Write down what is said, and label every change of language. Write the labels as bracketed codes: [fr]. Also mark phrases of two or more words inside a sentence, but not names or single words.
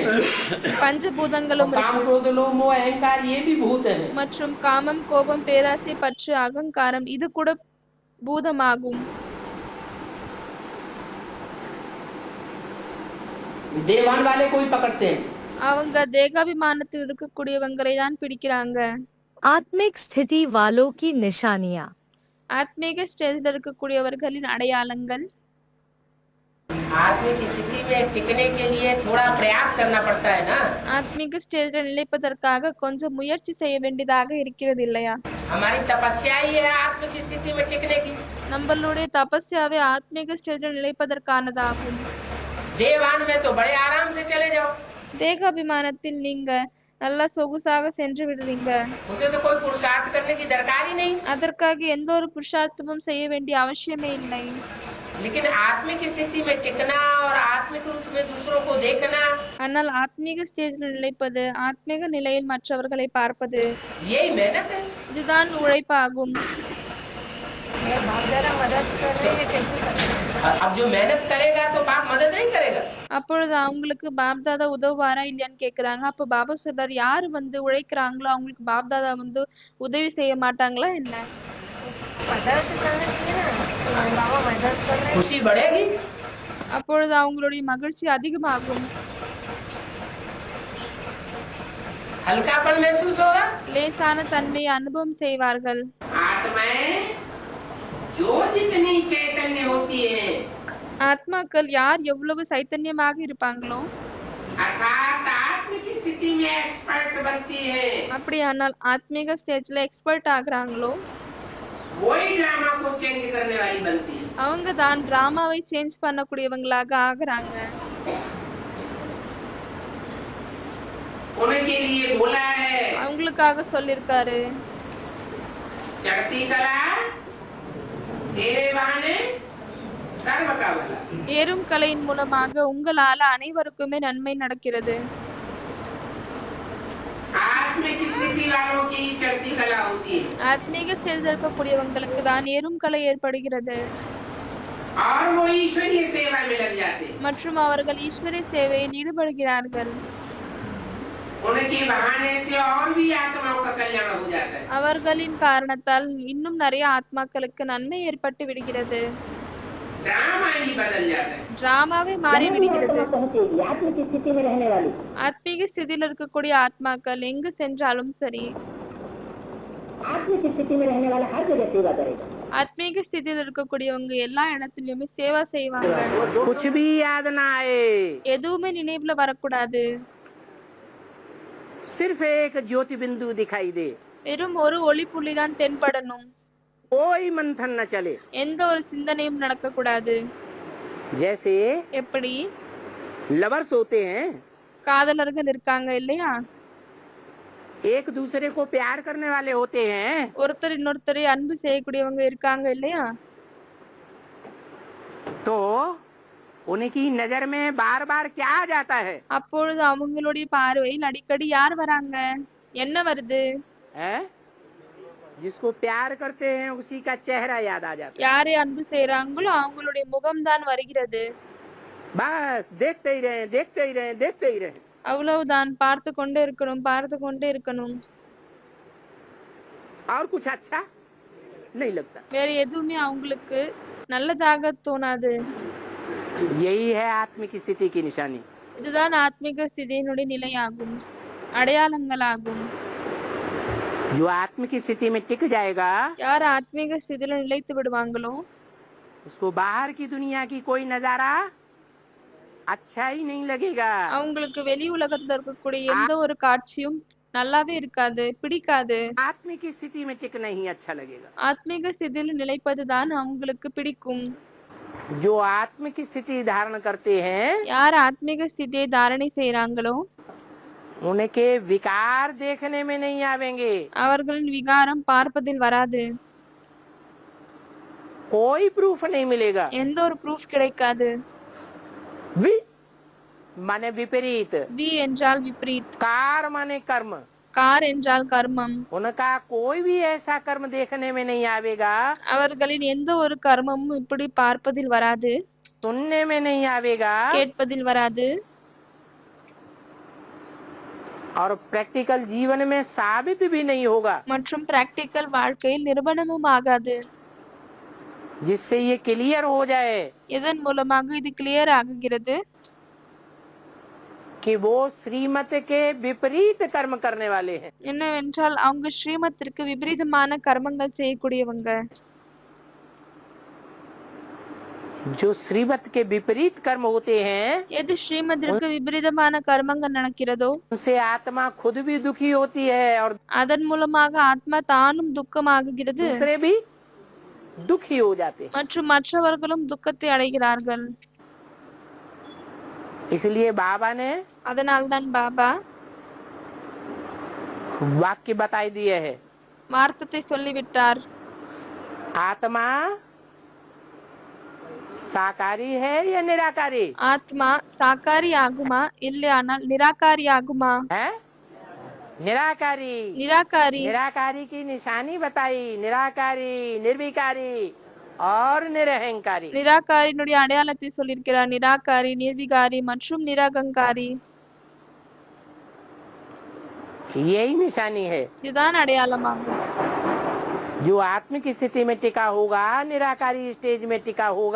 [ta] பஞ்சபூதங்களும் [hi] काम क्रोध लोभ मोह अहंकार ये भी भूत है। [ta] மற்றும் காமம், கோபம், பேராசை, பற்று, அகங்காரம் இது கூட பூதமாகும். [hi] देवान वाले को ही पकड़ते हैं। [ta] அவங்க தேகாபிமானத்தில் இருக்கக்கூடியவங்களை தான் பிடிக்கிறாங்க. [hi] आत्मिक स्थिति वालों की निशानियाँ। [ta] ஆத்மீக ஸ்டேஜில் இருக்கக்கூடியவர்களின் அடையாளங்கள் [hi] आत्मिक स्थिति में टिकने के लिए थोड़ा प्रयास करना पड़ता है ना। [ta] ஆத்மீக ஸ்டேஜில் நிலைப்பதற்காக கொஞ்சம் முயற்சி செய்ய வேண்டியதாக இருக்கிறது இல்லையா? [hi] हमारी तपस्या ही है आत्मिक स्थिति में टिकने की। [ta] நம்மளுடைய தபஸ்யாவே ஆத்மீக ஸ்டேஜில் நிலைப்பதற்கானதாகும். [hi] देवान में तो बड़े आराम से चले जाओ, [ta] தேகாபிமானத்தில் நீங்க நல்லா சொகுசாக சென்று விடுவீங்க. [hi] उसे तो कोई पुरुषार्थ करने की दरकार ही नहीं। [ta] அதற்காக எந்த ஒரு புருஷார்த்தமும் செய்ய வேண்டிய அவசியமே இல்லை. [hi] लेकिन आत्मिक स्थिति में टिकना और आत्मिक रूप में दूसरों को देखना [ta] ஆனால் ஆத்மீக ஸ்டேஜில் நிலைப்பது, ஆத்மீக நிலையில் மற்றவர்களை பார்ப்பது [hi] यही मेहनत है। [ta] இதுதான் உழைப்பாகும். [hi] अब जो मेहनत करेगा तो बाप मदद नहीं करेगा। [ta] அப்பொழுது அவங்களுக்கு பாப்தாதா உதவுவாரா இல்லையான்னு கேக்குறாங்க. அப்ப பாபா சொல்றாரு, யாரு வந்து உழைக்கிறாங்களோ அவங்களுக்கு பாப்தாதா வந்து உதவி செய்ய மாட்டாங்களா என்ன? [hi] खुशी बढ़ेगी, [ta] அப்பொழுது அவங்களுடைய மகிழ்ச்சி அதிகமாகும், [hi] हल्कापन महसूस होगा। [ta] லேசான தன்மையை அனுபவம் செய்வார்கள். [hi] आत्माएं जो जितनी चैतन्य होती है [ta] ஆத்மாக்கள் யார் எவ்வளவு சைத்தன்யமாக இருப்பாங்களோ, [hi] अर्थात आत्म की स्थिति में एक्सपर्ट बनती है, [ta] அப்படியானால் ஆத்மீக ஸ்டேஜ்ல எக்ஸ்பர்ட் ஆகுறாங்களோ, [hi] वही ड्रामा को चेंज करने वाली बनती है। [ta] அவங்க தான் டிராமாவை சேஞ்ச் பண்ணக்கூடியவங்களாக ஆகுறாங்க. [hi] उनके लिए बोला है [ta] அவங்களுக்காக சொல்லிருக்காரு, [hi] चढ़ती कला तेरे बहाने सर्व का भला। [ta] ஏறும் கலையின் மூலமாக உங்களால அனைவருக்குமே நன்மை நடக்கிறது. [hi] आत्मिक स्थिति वालों की चढ़ती कला होती है [ta] ஆத்மீக ஸ்டேஜ்ல இருக்கக்கூடியவங்களுக்கு தான் ஏறும் கலை ஏற்படுகிறது [hi] और वो ईश्वरीय सेवा में लग जाते हैं। [ta] மற்றும் அவர்கள் ஈஸ்வரிய சேவையில் ஈடுபடுகிறார்கள். [hi] उनके बहाने से और भी आत्माओं का कल्याण हो जाता है। [ta] அவர்களின் காரணத்தால் இன்னும் நிறைய ஆத்மாக்களுக்கு நன்மை ஏற்பட்டு விடுகிறது. [hi] ड्रामा ही बदल जाता है। [ta] டிராமாவே மாறி விடுகிறது. [hi] पहुंचेगी आत्म की स्थिति में रहने वाली, [ta] ஆத்மீக ஸ்திதியில் இருக்கக்கூடிய ஆத்மாக்கள் எங்கு சென்றாலும் சரி, [hi] आत्म की स्थिति में रहने वाला हर जगह सेवा करेगा। [ta] ஆத்மீக ஸ்திதியில் இருக்கக்கூடியவங்க எல்லா இடத்துலயுமே சேவா செய்வாங்க. [hi] कुछ भी याद ना आए, [ta] எதுவுமே நினைவுல வரக்கூடாது. [hi] सिर्फ एक ज्योति बिंदु दिखाई दे, [ta] வெறும் ஒரு ஒளி புள்ளி தான் தென்படணும். [hi] कोई मंथन न चले। [ta] எந்த ஒரு சிந்தனையும் நடக்க கூடாது. [hi] जैसे [ta] எப்படி [hi] लवर्स होते हैं, [ta] காதலர்கள் இருக்காங்க இல்லையா, [hi] एक दूसरे को प्यार करने वाले होते हैं, [ta] ஒருத்தர் இன்னொருத்தரை அன்பு செய்யக்கூடியவங்க இருக்காங்க இல்லையா, [hi] तो उनकी नजर में बार बार क्या आ जाता है? [ta] அப்பொழுது அவங்களுடைய பார்வையில் அடிக்கடி யார் வராங்க, என்ன வருது? [hi] है? जिसको प्यार करते हैं उसी का चेहरा याद आ जाता है। [ta] யாரை அன்பு செய்யறாங்களோ அவங்களுடைய முகம்தான் வருகிறது. [hi] बस देखते ही रहे, देखते ही रहे, देखते ही रहे। [ta] அவ்வளவுதான், பார்த்து கொண்டே இருக்கணும், பார்த்து கொண்டே இருக்கணும். [hi] और कुछ अच्छा नहीं लगता। [ta] வேற எதுவுமே அவங்களுக்கு நல்லதாக தோணாது. [hi] यही है आत्मिक स्थिति की निशानी। [ta] இதுதான் ஆத்மீக ஸ்திதியினுடைய நிலையாகும், அடையாளங்களாகும். [hi] जो आत्मिक स्थिति में टिक जाएगा, [ta] யார் ஆத்மீக ஸ்திதியில நிலைத்து விடுவாங்களோ [hi] उसको बाहर की दुनिया की कोई नजारा अच्छा ही नहीं लगेगा। [ta] அவங்களுக்கு வெளி உலகத்துல இருக்கக்கூடிய எந்த ஒரு காட்சியும் நல்லாவே இருக்காது, பிடிக்காது. [hi] आत्मिक स्थिति में टिकना ही अच्छा लगेगा। [ta] ஆத்மீக ஸ்திதியில நிலைப்பதுதான் அவங்களுக்கு பிடிக்கும். [hi] जो आत्मिक स्थिति धारण करते हैं, [ta] யார் ஆத்மீக ஸ்திதியை தாரணை செய்யறாங்களோ [hi] उनके विकार देखने में नहीं आवेंगे, [ta] அவர்களின் விகாரம் பார்ப்பதில் வராது. [hi] कोई प्रूफ नहीं मिलेगा। [ta] எந்த ஒரு ப்ரூஃப் கிடைக்காது. [hi] वि माने विपरीत, [ta] வி என்றால் விப்ரீத், [hi] कार माने कर्म, [ta] கார் என்றால் கர்மம். [hi] उनका कोई भी ऐसा कर्म देखने में नहीं आवेगा, [ta] அவர்களின் எந்த ஒரு கர்மமும் இப்படி பார்ப்பதில் வராது, [hi] सुनने में नहीं आवेगा, [ta] கேட்பதில் வராது. [hi] और प्रैक्टिकल जीवन में साबित भी नहीं होगा, [ta] மற்றும் பிராக்டிக்கல் வாழ்க்கையில் நிரூபணமும் ஆகாது. [hi] जिससे ये क्लियर हो जाए [ta] இதன் மூலமாக இது கிளியர் ஆகுகிறது [hi] कि वो श्रीमत के विपरीत कर्म करने वाले हैं। [ta] என்னவென்றால் அவங்க ஸ்ரீமத்திற்கு விபரீதமான கர்மங்கள் செய்யக்கூடியவங்க. [hi] जो श्रीमत के विपरीत कर्म होते हैं, [ta] எது ஸ்ரீமத்திற்கு விபரீதமான கர்மங்கள் நடக்கிறதோ [hi] उनसे आत्मा खुद भी दुखी होती है और [ta] அதன் மூலமாக ஆத்மா தானும் துக்கமாகுகிறது, [hi] दूसरे भी दुखी हो जाते हैं। [ta] மற்றும் மற்றவர்களும் துக்கத்தை அடைகிறார்கள். [hi] इसलिए बाबा ने [ta] அதனால்தான் பாபா [hi] वाक्य बताई दिए है, [ta] வார்த்தத்தை சொல்லிவிட்டார். [hi] आत्मा साकारी है या निराकारी [ta] ஆத்மா சாக்காரி ஆகுமா இல்லையானால் நிராகாரி ஆகுமா? [hi] है? निराकारी। [ta] நிராகாரி. [hi] निराकारी की निशानी बताई, निराकारी, निर्विकारी और निरहंकारी। [ta] நிராகாரியினுடைய அடையாளத்தை சொல்லியிருக்கிறார். நிராகாரி, நிர்விகாரி மற்றும் நிராகங்காரி. [hi] यही निशानी है। [ta] இதுதான் அடையாளமாகும். [hi] जो आत्मिक स्थिति में टिका होगा, निराकारी स्टेज में टिका होगा,